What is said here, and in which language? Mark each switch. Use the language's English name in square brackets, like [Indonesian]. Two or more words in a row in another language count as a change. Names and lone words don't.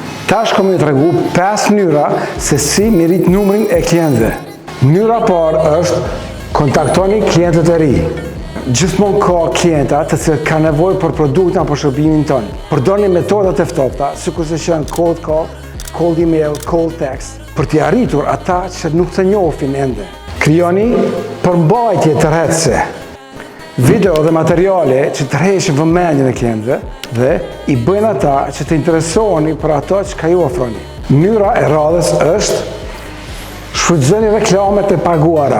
[Albanian] Tash kam të regu 5 mënyra se si mi rrit numrin e klientëve. Mënyra parë është kontaktoni klientët e ri. Gjithmonë ka klienta të cilët ka nevojë për produktin apo shërbimin tonë. Përdorni metodat e ftofta, sikur se janë [English] cold call, cold email, cold text, [Albanian] për t'i arritur ata që nuk të njohin ende. Krijoni përmbajtje tërheqëse. Video dhe materiale që të rreshën vëmendjen e klientëve dhe i bëjnë ata që të interesoheni për ato që ka ju ofroni. Mënyra e radhës është shfrytëzoni reklamet e paguara.